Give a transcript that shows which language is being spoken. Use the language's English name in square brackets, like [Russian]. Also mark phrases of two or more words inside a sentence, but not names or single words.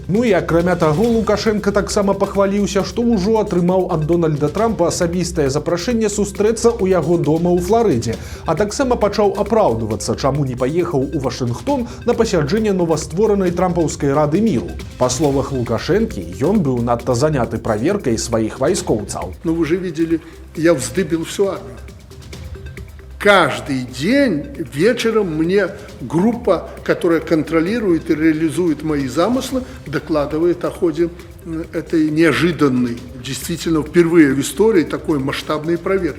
[Belarusian] Ну і акрамя таго, Лукашенко таксама пахваліўся, што ўжо атрымаў ад Дональда Трампа асабістае запрашэнне сустрэцца ў яго дома ў Фларыдзе, а таксама пачаў апраўдвацца, чаму не паехаў у Вашынгтон на пасяджэнне новастворанай трампаўскай рады міру. Па словах Лукашэнкі, ён быў надта заняты праверкай сваіх вайскоўцаў. [Russian] Ну вы же видели, я вздыбил всю армию. Каждый день вечером мне группа, которая контролирует и реализует мои замыслы, докладывает о ходе этой неожиданной, действительно впервые в истории такой масштабной проверки.